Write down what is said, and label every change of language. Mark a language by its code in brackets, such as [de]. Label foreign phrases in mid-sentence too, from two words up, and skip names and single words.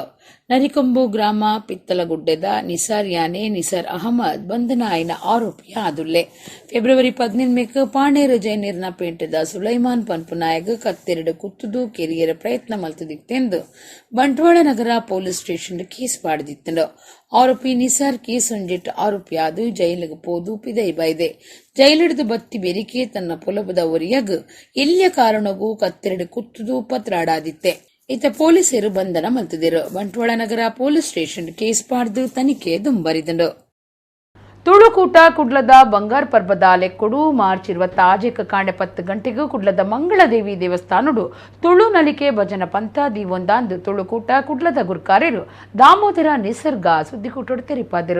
[tcy] ನರಿಕೊಂಬು ಗ್ರಾಮ ಪಿತ್ತಲಗುಡ್ಡೆದ ನಿಸಾರ್ ಯಾನೆ ನಿಸಾರ್ ಅಹಮದ್ ಬಂಧನ ಆಯ್ನ ಆರೋಪಿಯ ಆದುಲ್ಲೆ. ಫೆಬ್ರವರಿ 15 ಪಾಣೇರು ಜೈನೀರ್ನ ಪೇಂಟದ ಸುಲೈಮಾನ್ ಪನ್ಪುನಾಯಗ್ ಕತ್ತೆರಡು ಕುತ್ತುದು ಕೆರಿಯರ ಪ್ರಯತ್ನ ಮಲ್ತದಿತ್ತೆಂದು ಬಂಟ್ವಾಳ ನಗರ [en] police station [tcy] ಕೇಸ್ ಪಾಡ್ದಿತ್ತಂಡು. ಆರೋಪಿ ನಿಸಾರ್ ಕೇಸ್ ಒಂಜಿಟ್ಟು ಆರೋಪಿಯಾದು ಜೈಲಿಗೆ ಪೋದು ಪಿದೈ ಬೈದೆ. ಜೈಲಿಡ್ದು ಬತ್ತಿ ಬೆರಿಕೆ ತನ್ನ ಪೊಲಬದ ಒರಿಯಗ್ ಎಲ್ಲಿಯ ಕಾರಣಗೂ ಕತ್ತೆರಡು ಕುತ್ತುದು ಪತ್ರಾಡಾದಿತ್ತೆ. ಈತ ಪೊಲೀಸರು ಬಂಧನ ಮಲ್ತಿದ್ದರು. ಬಂಟ್ವಾಳ ನಗರ [en] police station [tcy] ಕೇಸ್ ಪಾಡ್ದು ತನಿಖೆ ದುಂಬರಿದಂಡು. ತುಳುಕೂಟ ಕುಡ್ಲದ ಬಂಗಾರ ಪರ್ಬದ ಲೆಕ್ಕುಡು ಮಾರ್ಚ್ 26 ಕಾಂಡೆ 10 ಗಂಟೆಗೂ ಕುಡ್ಲದ ಮಂಗಳದೇವಿ ದೇವಸ್ಥಾನಡು ತುಳು ನಲಿಕೆ ಭಜನ ಪಂಥ ದೀವೊಂದಾಂದು ತುಳುಕೂಟ ಕುಡ್ಲದ ಗುರ್ಕಾರ್ಯರು ದಾಮೋದರ ನಿಸರ್ಗ ಸುದ್ದಿಕೂಟೋಡು ತೆರಿಪಾದರು.